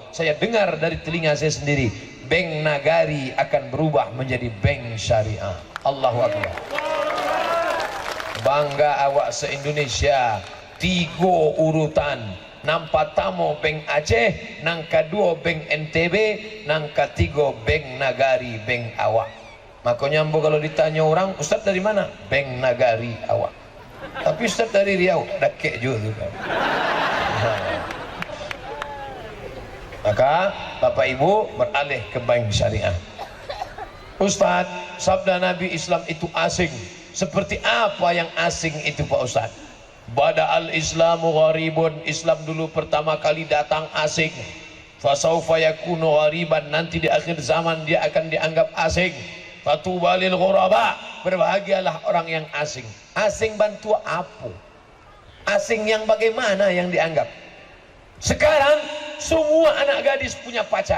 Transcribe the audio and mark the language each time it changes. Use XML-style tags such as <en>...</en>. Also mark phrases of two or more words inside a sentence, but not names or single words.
<id>Saya dengar dari telinga saya sendiri, Bank Nagari akan berubah menjadi Bank Syariah.</id> <ar>Allahu Akbar.</ar> <id>Bangga awak se-Indonesia. 3 urutan. Nang pertama Bank Aceh, nang kedua Bank NTB, nang ketiga Bank Nagari, Bank awak. Makanya ambo kalau ditanya orang, Ustaz dari mana? Bank Nagari awak. Tapi Ustaz dari Riau, dakek juga tu kan. Maka Bapak Ibu beralih ke bank syariah. Ustaz, sabda Nabi Islam itu asing. Seperti apa yang asing itu Pak Ustaz?</id> <ar>Bada al-islamu gharibun,</ar> <id>Islam dulu pertama kali datang asing.</id> <ar>Fasaufa yakunu ghariban,</ar> <id>nanti di akhir zaman dia akan dianggap asing.</id> <ar>Fatubalil ghuraba,</ar> <id>berbahagialah orang yang asing. Asing bantu apa? Asing yang bagaimana yang dianggap? Sekarang semua anak gadis punya pacar.</id>